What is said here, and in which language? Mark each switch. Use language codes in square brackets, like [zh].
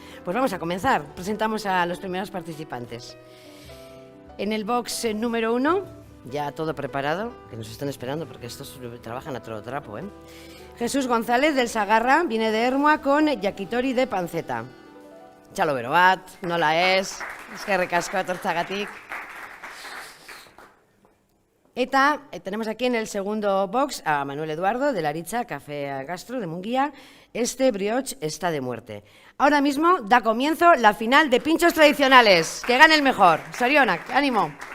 [es] Pues vamos a comenzar, presentamos a los primeros participantes. En el box número 1, ya todo preparado, que nos están esperando porque estos trabajan a todo trapo, Jesús González del Sagarra viene de Ermua con yakitori de panceta. [eu] Txalo bero bat, nola ez, eskerrik asko etortzagatik. [es] Eta tenemos aquí en el segundo box a Manuel Eduardo de Laritza Café Gastro de Munguía. Este brioche está de muerte. Ahora mismo da comienzo la final de pinchos tradicionales. Que gane el mejor. Sorionak, ánimo.